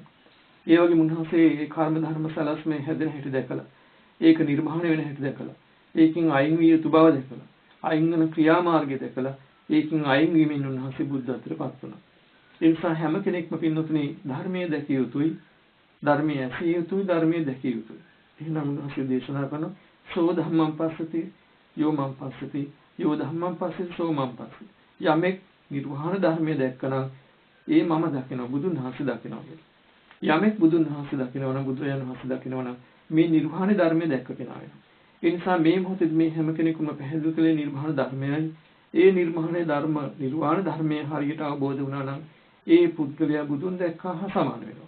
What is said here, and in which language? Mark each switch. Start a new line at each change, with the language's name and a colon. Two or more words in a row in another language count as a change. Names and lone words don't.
Sinhala: ඒ වගේම උන්වහන්සේ මේ කර්ම ධර්ම සලස්මේ හැදෙන හැටි දැකලා ඒක නිර්මාණය වෙන හැටි දැකලා ඒකින් අයින් විය යුතු බව දැකලා අයින් වෙන ක්‍රියාමාර්ගය දැකලා ඒකින් අයින් වීමෙන් උන්වහන්සේ බුද්ධත්වයට පත් වුණා. ඒ නිසා හැම කෙනෙක්ම පින්නතුනි ධර්මයේ දැකිය යුතුයි, ධර්මයේ ඇසිය යුතුයි, ධර්මයේ දැකිය යුතුයි. එහෙනම් උන්වහන්සේ දේශනා කරන
Pali: සෝ ධම්මං පස්සති යෝ මං පස්සති යෝ ධම්මං පස්සති සෝ මං පස්සති.
Sinhala: යමෙක් නිර්වාණ ධර්මයේ දැක්කනම් ඒ මම දකිනවා බුදුන් වහන්සේ දකිනවා කියලා. යමෙක් බුදුන් වහන්සේ දකිනවා නම් බුදුරජාණන් වහන්සේ දකිනවා නම් මේ නිර්වාණ ධර්මයේ දැක්ක කෙනා වෙනවා. ඒ නිසා මේ මොහොතේ මේ හැම කෙනෙකුම පැහැදිලි කළේ නිර්වාණ ධර්මයයි. ඒ නිර්වාණ ධර්මයේ හරියට අවබෝධ වුණා නම් ඒ පුද්ගලයා බුදුන් දැක්කා හා සමාන වෙනවා.